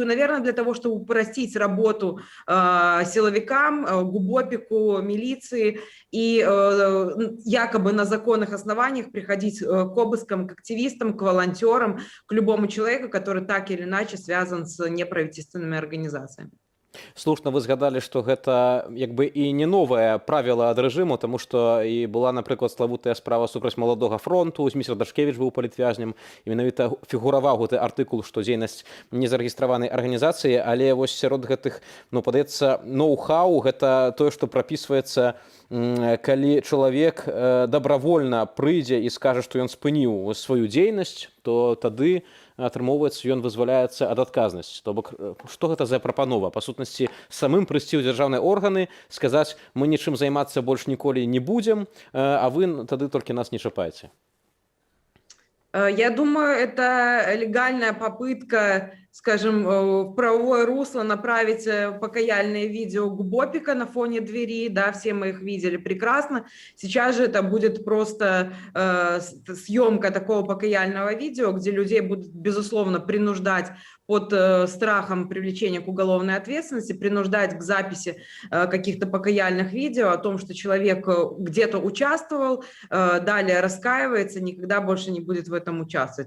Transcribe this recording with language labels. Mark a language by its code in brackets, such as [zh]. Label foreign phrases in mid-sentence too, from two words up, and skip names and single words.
[ru] Наверное, для того, чтобы упростить работу силовикам, ГУБОПику, милиции и якобы на законных основаниях приходить к обыскам, к активистам, к волонтерам, к любому человеку, который так или иначе связан с неправительственными организациями. [be] Слушна вы згадалі, што гэта як бы і не новае правіла ад рэжыму, таму што і была, напрыклад, славутая справа супраць маладога фронту, Зміцер Дашкевіч быў палітвязнем, і менавіта фігураваў гэты артыкул, што дзейнасць незарэгістраванай арганізацыі, але вось сярод гэтых, ну, падаецца, ноу-хау, гэта тое, што прапісваецца, калі чалавек добравольна прыйдзе і скажа, што ён спыніў сваю дзейнасць, то тады атрымоўваецца, ён вызваляецца ад адказнасці. То бок, што гэта за прапанова? Па сутнасці, самым прыйсці ў дзяржаўныя органы, сказаць, мы нічым займацца больш ніколі не будзем, а вы тады толькі нас не чапаеце. [ru] Я думаю, это легальная попытка, скажем, в правовое русло направить покаяльные видео ГУБОПика на фоне двери, да, все мы их видели прекрасно. Сейчас же это будет просто съемка такого покаяльного видео, где людей будут, безусловно, принуждать под страхом привлечения к уголовной ответственности, принуждать к записи каких-то покаяльных видео о том, что человек где-то участвовал, далее раскаивается, никогда больше не будет в этом участвовать.